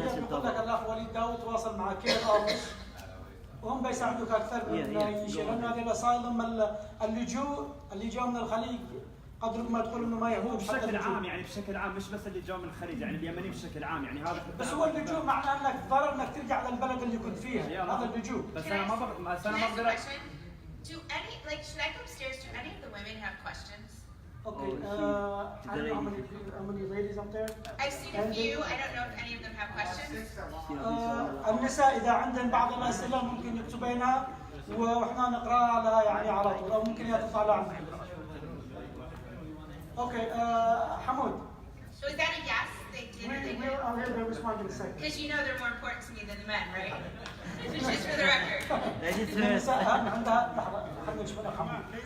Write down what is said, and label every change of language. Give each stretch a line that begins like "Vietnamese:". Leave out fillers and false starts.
Arabic: بقول لك الاخ وليد داود تواصل مع كير اوفيس وهم بيساعدوك اكثر من شيء، لانه هذه الاسايلم اللي جاوا من الخليج قدر ما تقول انه ما يعرفون بشكل عام، يعني بشكل عام مش بس اللي جاوا من الخليج، يعني اليمني بشكل عام، يعني هذا بس هو اللجوء معناه انك ضرر انك ترجع للبلد اللي كنت فيها، هذا اللجوء. بس انا ما بقدر.
English: Do any should I go upstairs? Do any of the women have questions? Okay. I don't know how many ladies up there. I've seen a few. I don't know if any of them have questions.
Arabic: النساء إذا عندهم بعض الأسئلة ممكن يكتبينها وإحنا نقرأها لها يعني على طول، أو ممكن هي تطلع لها.
English: Okay. حمود. So is that a yes? They did or they didn't? I'll hear them respond in a second. Because you know they're more important to me than the men, right? Just for the record.
Arabic: النساء عندها لحظة خلينا نشوف حمود.